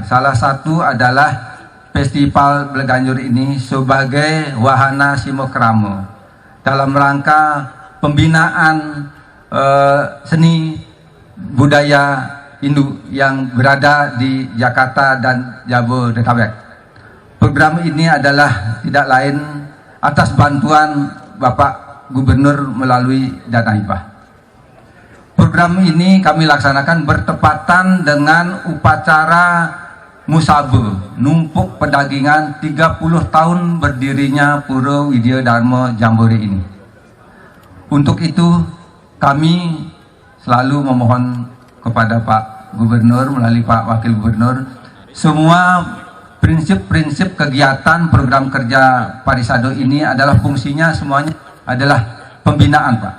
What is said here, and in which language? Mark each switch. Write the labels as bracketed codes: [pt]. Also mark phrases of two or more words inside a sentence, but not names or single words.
[id] Salah satu adalah Festival Bleganjur ini sebagai wahana simokramo dalam rangka pembinaan seni budaya Hindu yang berada di Jakarta dan Jabodetabek. Program ini adalah tidak lain atas bantuan Bapak Gubernur melalui dana hibah. Program ini kami laksanakan bertepatan dengan upacara Musabe, numpuk pedagingan 30 tahun berdirinya Pura Widya Dharma Jambore ini. Untuk itu kami selalu memohon kepada Pak Gubernur melalui Pak Wakil Gubernur, semua prinsip-prinsip kegiatan program kerja Parisado ini adalah fungsinya semuanya adalah pembinaan, Pak.